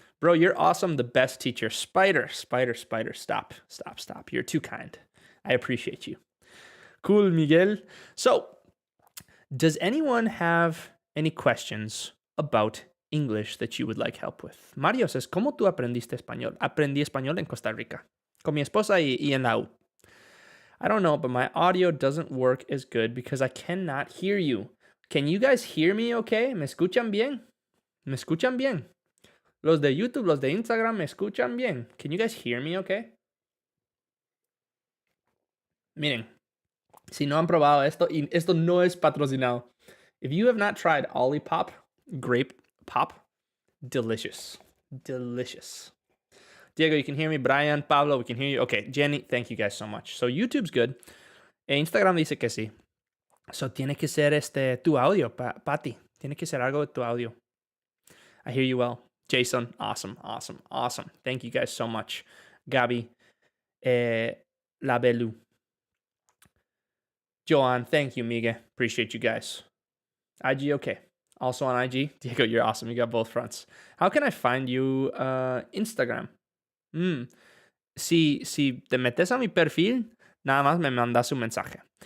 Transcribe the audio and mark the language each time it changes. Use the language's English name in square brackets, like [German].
[English] Bro, you're awesome, the best teacher. Spider. Stop. You're too kind. I appreciate you. Cool, Miguel. So, Does anyone have any questions about English that you would like help with? [Spanish] Mario says, ¿cómo tú aprendiste español? Aprendí español en Costa Rica, con mi esposa y en la U. [English] I don't know, but my audio doesn't work as good because I cannot hear you. Can you guys hear me okay? [Spanish] ¿Me escuchan bien? ¿Me escuchan bien? Los de YouTube, los de Instagram, ¿me escuchan bien? [English] Can you guys hear me okay? [Spanish] Miren, si no han probado esto, y esto no es patrocinado. [English] If you have not tried Olipop grape pop, delicious. Delicious. Diego, you can hear me. Brian, Pablo, we can hear you. Okay, Jenny, thank you guys so much. So YouTube's good. [Spanish] Instagram dice que sí. So tiene que ser tu audio, Patty. Tiene que ser algo de tu audio. [English] I hear you well. Jason, awesome, awesome, awesome. Thank you guys so much. Gabi, Labelu. Joanne, thank you, Miguel. Appreciate you guys. IG, okay. Also on IG. Diego, you're awesome. You got both fronts. How can I find you Instagram? [Spanish] Si te metes a mi perfil, nada más me mandas un mensaje.